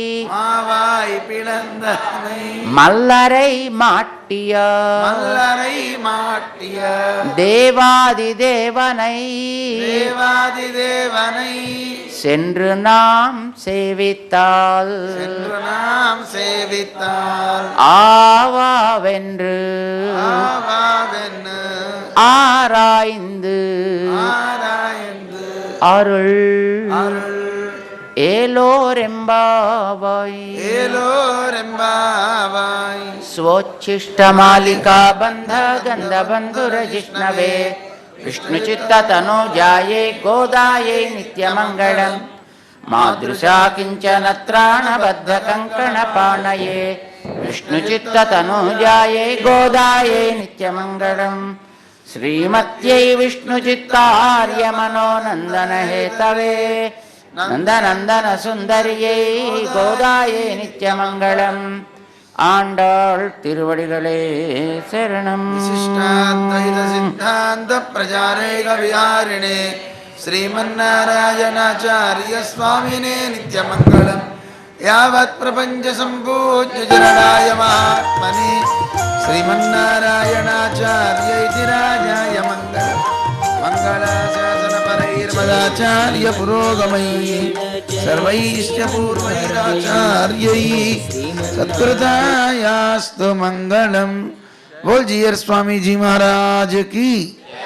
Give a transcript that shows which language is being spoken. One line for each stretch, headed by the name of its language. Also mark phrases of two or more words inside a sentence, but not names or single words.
Tamil: மல்லரை மாட்டிய தேவாதி தேவனை சென்று நாம் சேவித்தால் ஆவாவென்று ஆராய்ந்து அருள் ఏలోరెంబావాయ్
Sanskrit: स्वोच्छिष्टमालिका बन्ध गन्धबन्धुर जिष्णवे विष्णुचित्ततनूजायै गोदायै नित्यमङ्गलम् मादृशा किञ्चन त्राणबद्ध कङ्कणपाणये विष्णुचित्ततनूजायै गोदायै नित्यमङ्गलम् श्रीमत्यै विष्णुचित्तार्यमनोनन्दन हेतवे नन्दनन्दन सुन्दर्यै गोदायै नित्यमङ्गलम्.
Tamil: ஆண்டாள் திருவடிகளே சரணம்.
Sanskrit: विशिष्टाद्वैत सिद्धान्त प्रचारैक विहारिणे श्रीमन्नारायणाचार्य स्वामिने नित्यमङ्गलम्. यावत् प्रपञ्च सम्पूज्य जननाय महात्मने श्रीमन्नारायणाचार्य राजाय मङ्गलम्. मङ्गलाशासन परैर्मदाचार्य पुरोगमैः सर्वैश्च पूर्वैराचार्यैः सत्कृतायास्तु मंगलम.
Hindi: बोल जीयर स्वामी जी महाराज की.